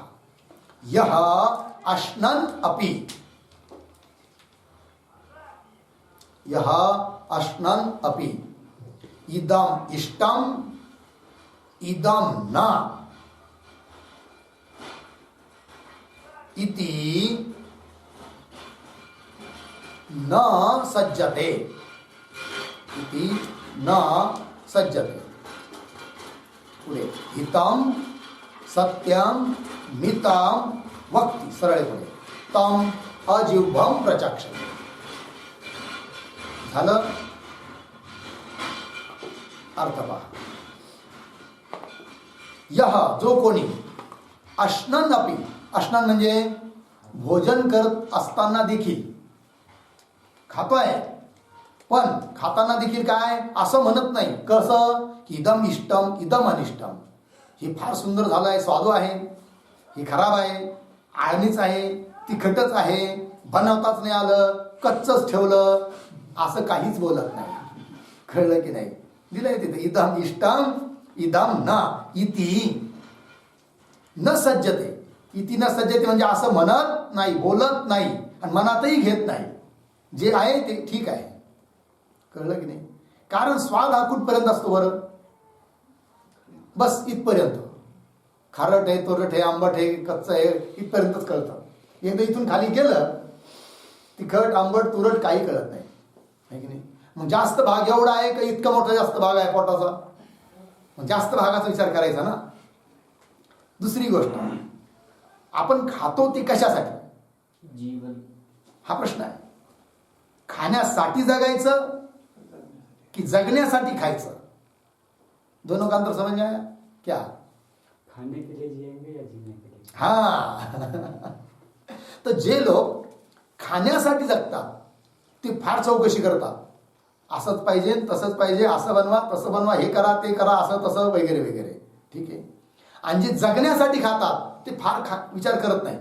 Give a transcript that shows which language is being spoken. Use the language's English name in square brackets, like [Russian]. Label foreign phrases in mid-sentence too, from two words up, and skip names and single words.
[Sanskrit] यः अश्नन् अपि, यः अश्नन् अपि इदम इष्टम इदम न इति न सज्जते, इति न सज्जते. पुढे हितं सत्यं मितं वक्ति. [Marathi] सरळ पुढे [Sanskrit] तम अजिह्वं प्रचक्षते. [Marathi] झालं. अर्थ पहा. यह जो कोणी [Sanskrit] अश्नन अपि, [Marathi] अश्नन म्हणजे भोजन करत असताना देखील खातोय पण खाताना देखील काय असं म्हणत नाही, कसं की [Sanskrit] इदम इष्टम इदम अनिष्टम, [Marathi] हे फार सुंदर झालं आहे, स्वादू आहे, हे खराब आहे, आळणीच आहे, तिखटच आहे, बनवताच नाही आलं, कच्चच ठेवलं, असं काहीच बोलत नाही. कळलं की नाही? दिलंय तिथे [Sanskrit] इदम इष्टम इदम न इति न सज्जते. इति न सज्जते [Marathi] म्हणजे असं म्हणत नाही, बोलत नाही आणि मनातही घेत नाही. जे आहे ते ठीक आहे. कळलं की नाही? कारण स्वाद हा कुठपर्यंत असतो बरं? बस इथपर्यंत. खारट आहे, तुरट आहे, आंबट आहे, कच्चं आहे, इथपर्यंतच कळतं. एकदा इथून खाली गेलं, तिखट आंबट तुरट काही कळत नाही, आहे की नाही? मग जास्त भाग एवढा आहे का इतका मोठा जास्त भाग आहे पोटाचा? मग जास्त भागाचा विचार करायचा ना. दुसरी गोष्ट, आपण खातो ती कशासाठी? जीवन. हा प्रश्न आहे. खाण्यासाठी जगायचं की जगण्यासाठी खायचं? [Hindi] दोनों का अंतर समझ आया क्या? खाने के लिए जिएंगे या जीने के लिए? [Marathi] हा. तर जे लोक खाण्यासाठी जगतात ते फार चौकशी करतात. असंच पाहिजे, तसंच पाहिजे, असं बनवा, तसं बनवा, हे करा, ते करा, असं तसं वगैरे वगैरे. ठीक आहे. आणि जे जगण्यासाठी खातात ते फार विचार करत नाही.